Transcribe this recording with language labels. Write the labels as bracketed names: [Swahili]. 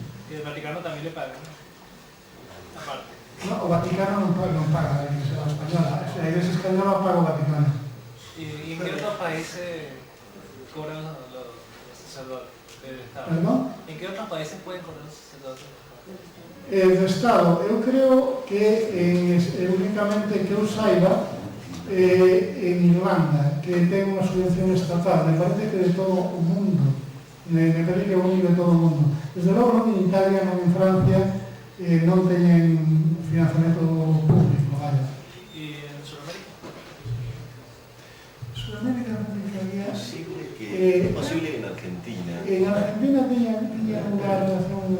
[Spanish] Y el Vaticano también le paga, ¿no? Aparte. [Galician] No, o Vaticano non paga a Iglesia española, a Iglesia española paga o Vaticano. [Spanish] ¿Y en qué otros países cobran los sacerdotes del Estado? Perdón? ¿En qué otros países pueden cobrar los sacerdotes? [Galician] Do Estado, eu creo que únicamente que eu saiba en Irlanda, que ten unha subvención estatal, me parece que de todo o mundo, me parece que é o único de todo o mundo. Desde logo non en Italia, non en Francia, non teñen financiamento público, vaya. [Spanish] ¿Y en Sudamérica? [Galician] Sudamérica non pensaría... [Spanish] Es posible que en Argentina. [Galician] En Argentina teña unha relación